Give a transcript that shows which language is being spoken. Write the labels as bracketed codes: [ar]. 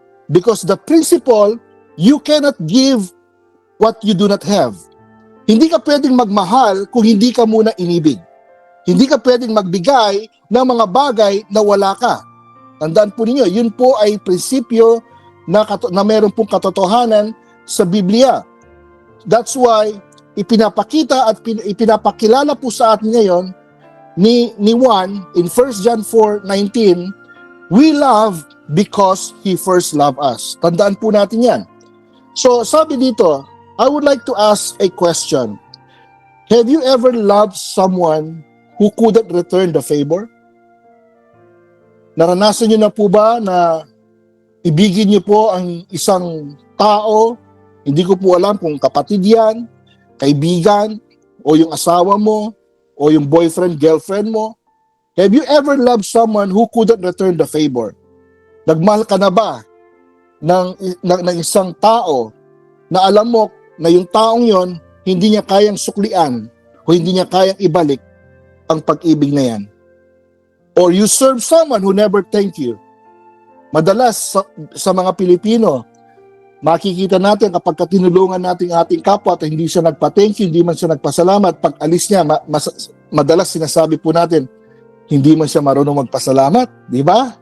[en] Because the principle, you cannot give what you do not have. [tl] Hindi ka pwedeng magmahal kung hindi ka muna inibig. Hindi ka pwedeng magbigay ng mga bagay na wala ka. Tandaan po ninyo, yun po ay prinsipyo na meron pong katotohanan sa Biblia. [en] That's why [tl] ipinapakita at ipinapakilala po sa atin ngayon ni Juan [en] in 1 John 4:19, we love because He first loved us. [tl] Tandaan po natin yan. [en] So [tl] sabi dito, [en] I would like to ask a question. Have you ever loved someone who couldn't return the favor? [tl] Naranasan niyo na po ba na ibigin niyo po ang isang tao, hindi ko po alam kung kapatid yan, kaibigan, o yung asawa mo, o yung boyfriend, girlfriend mo? [en] Have you ever loved someone who couldn't return the favor? [tl] Nagmahal ka na ba ng isang tao na alam mo na yung taong yon hindi niya kayang suklian o hindi niya kayang ibalik ang pag-ibig na yan? [en] Or you serve someone who never thank you? [tl] Madalas sa mga Pilipino, makikita natin kapag tinulungan natin ating kapwa at hindi siya nagpa-thank you, hindi man siya nagpasalamat, pag alis niya, madalas sinasabi po natin, hindi man siya marunong magpasalamat, di ba?